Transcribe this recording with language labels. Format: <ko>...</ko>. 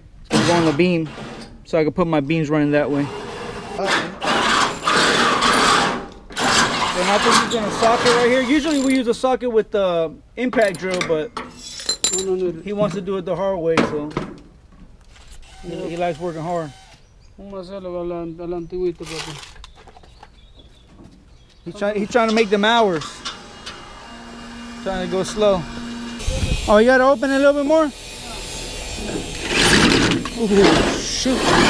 <en>It's gonna go on the beam so I can put my beams running that way. And I think he's gonna socket right here. Usually we use a socket with the impact drill, but he wants to do it the hard way, so he likes working hard.</en> <es>Vamos a hacerlo a la antigüita, papi.</es> <en>He's trying to make them hours. Trying to go slow. Oh, you gotta open it a little bit more? Ooh, shoot.</en>